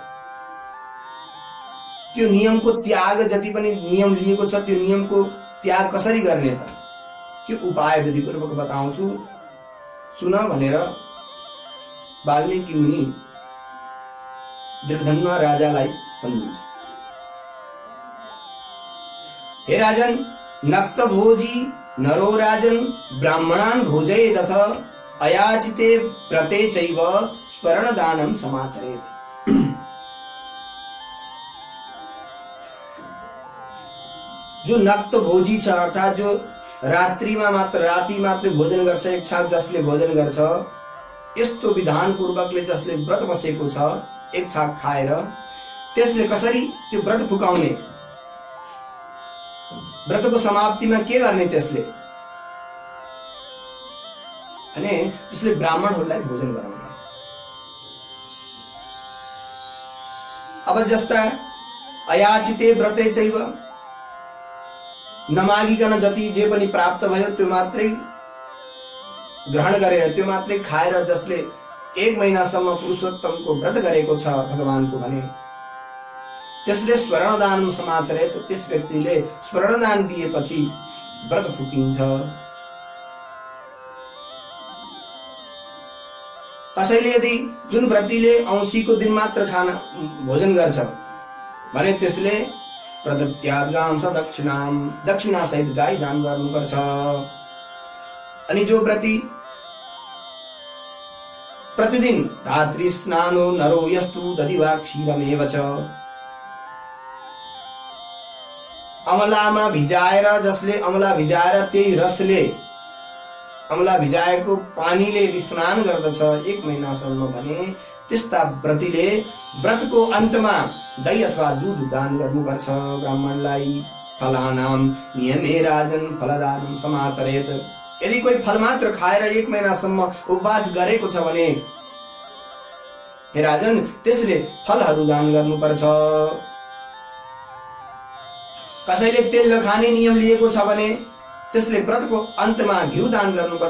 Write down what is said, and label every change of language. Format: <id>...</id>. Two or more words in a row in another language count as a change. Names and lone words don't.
<ne>त्यो नियमको त्याग जति पनि नियम लिएको छ त्यो नियमको त्याग कसरी गर्ने त, त्यो उपाय विधिपूर्वक बताउँछु सुन भनेर वाल्मीकि मुनि दृढधन्वा राजालाई भन्नुहुन्छ।</ne> <sa>हे राजन, नक्त भोजी नरो राजन ब्राह्मणान् भोजयेदथ अयाचिते व्रते चैव स्वर्णदानं समाचरेत्।</sa> <ne>जो नक्त भोजी छ अर्थात जो राति मात्र भोजन गर्छ, एक छाक जसले भोजन गर्छ, यस्तो विधान पूर्वकले जसले व्रत बसेको छ एक छाक खाएर त्यसले कसरी त्यो व्रत फुकाउने, व्रतको समाप्तिमा के गर्ने त्यसले अनि त्यसले ब्राह्मणहरूलाई भोजन गराउने। अब जस्ता</ne> <sa>अयाचिते व्रते चैव</sa> <ne>नमागिकन जति जे पनि प्राप्त भयो त्यो मात्रै ग्रहण गरेर त्यो मात्रै खाएर जसले 1 महिनासम्म पुरुषोत्तमको व्रत गरेको छ भगवानको भने त्यसले स्वर्णदान समाचरे, त्यस व्यक्तिले स्वर्णदान दिएपछि व्रत फुकिन्छ। कसैले यदि जुन व्रतीले औँसीको दिन मात्र खाना भोजन गर्छ भने त्यसले प्रदत्याद्गां स दक्षिणा सहित गाई दान गर्नुपर्छ। अनि जो व्रती प्रतिदिन</ne> <sa>धात्री स्नानो नरो यस्तु दधिवा क्षीरमेव च,</sa> <ne>अमलामा भिजाएर जसले अमला भिजाएर त्यही रसले अमला भिजाएको पानीले यदि स्नान गर्दछ 1 महिनासम्म भने त्यस्ता व्रतीले व्रतको अन्तमा दही अथवा दूध दान गर्नुपर्छ ब्राह्मणलाई।</ne> <sa>फलानां नियमे राजन फलदानं समाचरेत्।</sa> <ne>यदि कोही फल मात्र खाएर 1 महिनासम्म उपवास गरेको छ भने हे राजन त्यसले फलहरू दान गर्नुपर्छ। कसैले तेल नखाने नियम लिएको छ भने त्यसले व्रतको अन्तमा घिउ दान गर्नुपर्छ।</ne>